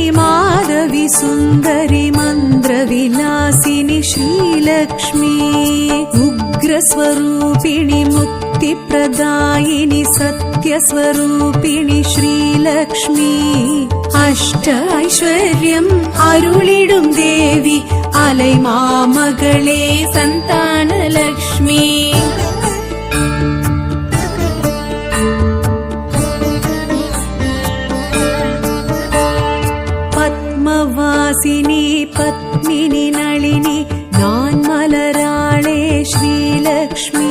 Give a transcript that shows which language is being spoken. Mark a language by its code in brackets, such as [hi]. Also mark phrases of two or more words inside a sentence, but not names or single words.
[sa] माधवी सुन्दरी मन्द्रविलासिनि श्रीलक्ष्मी उग्रस्वरूपिणि मुक्तिप्रदायिनि सत्यस्वरूपिणि श्रीलक्ष्मी [ta] அஷ்ட ஐஸ்வர்யம் அருளிடும் தேவி அலை மாமகளே [sa] சந்தானலக்ஷ்மி पद्मवासिनि पद्मिनि नलिनि [ta] நான் மலராளே [sa] श्रीलक्ष्मी